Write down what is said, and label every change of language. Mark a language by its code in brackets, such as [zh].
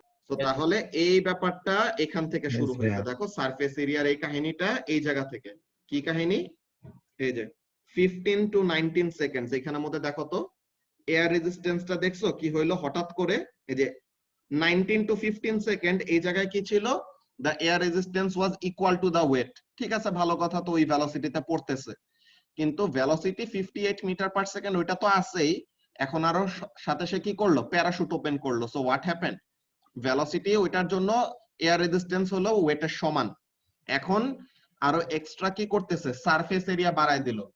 [bn] তো তাহলে এই ব্যাপারটা এখান থেকে শুরু হয়েছে। দেখো সারফেস এরিয়ার এই কাহিনীটা এই জায়গা থেকে। কি কাহিনী? এই যে 15 to 19 সেকেন্ডস, এখানের মধ্যে দেখো তো এয়ার রেজিস্ট্যান্সটা দেখছো কি হইলো হঠাৎ করে? এই যে 19 to 15 সেকেন্ড এই জায়গায় কি ছিল? [en] the air resistance was equal to the weight। [bn] ঠিক আছে, ভালো কথা, তো ওই ভেলোসিটিতে পড়তেছে, কিন্তু ভেলোসিটি 58 মিটার পার সেকেন্ড ওইটা তো আছেই। এখন আরো সাথে সে কি করলো? প্যারাশুট ওপেন করলো। [en] So what happened? [bn] ভেলোসিটি ওইটার জন্য এয়ার রেজিস্ট্যান্স হলো ওয়েটের সমান। এখন আরো এক্সট্রা কি করতেছে, সারফেস এরিয়া বাড়ায় দিল।